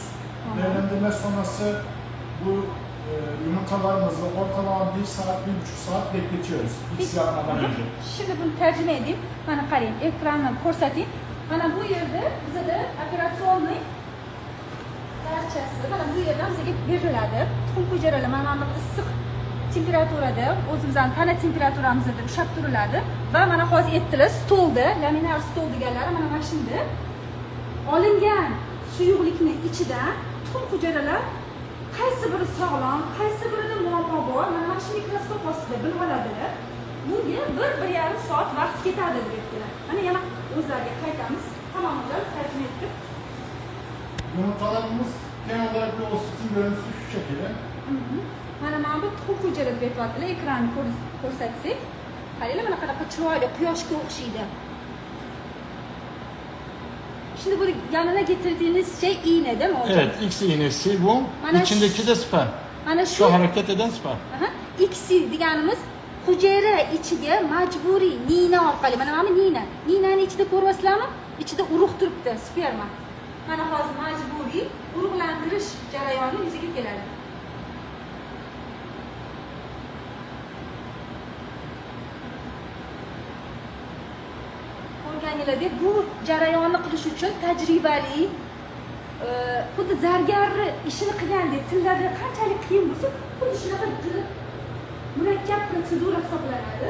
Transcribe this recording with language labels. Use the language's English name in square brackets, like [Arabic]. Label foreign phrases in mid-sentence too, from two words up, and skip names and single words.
[Turkish] Değerlendirme sonrası bu yumurtalarımızı ortalama 1 saat, 1,5 saat bekletiyoruz. İkisi yapmadan önce. Şimdi bunu tercüme edeyim. [Uzbek] Bana qarang, ekrandan ko'rsatayım. Mana bu yerde bize de operasyonning barchasi mana bu yerdan bizga beriladi. Tuxum hujayralar mana issiq temperaturada o'zimizning tana temperaturamizda ushlab turiladi va mana hozir aytdilar stolda, laminar stol deganlari mana shunda olingan suyuqlikni ichidan tuxum hujayralar qaysi biri sog'lom, qaysi birida muammo bor, mana shu mikroskop ostida bilib oladilar. Bunga 1-1,5 soat vaqt ketadi deyaptilar. Mana yana o'zlariga qaytamiz. [Turkish] Tamamlar tercih ettik. Yumurtalarımız genel olarak bir ositin görüntüsü şu şekilde. [Uzbek] Mana bu tuxum hujayralar beryaptilar. Ekranni ko'rsatsak, qaranglar mana qanaqa chiroyli quyoshga o'xshaydi. [Turkish] Şimdi bu yanına getirdiğiniz şey iğne değil mi hocam? Evet, X iğnesi bu. [Uzbek] Mana [Turkish] İçindeki de sperm. [Uzbek] Mana [Turkish] Şu hareket eden sperm. [Uzbek] ICSI deganimiz hujayra ichiga majburiy nina orqali mana bu ninani ichida ko'ryapsizlarmi? Ichida urug' turibdi, sperma. Mana hozir majburiy urug'lantirish jarayoni yuzaga keladi. Ko'rganinglardek bu jarayonni qilish uchun tajribali xuddi zargarni ishini qilgandek tillarda qanchalik qiyin bo'lsa, xuddi shunaqa juda murakkab protsedura hisoblanadi.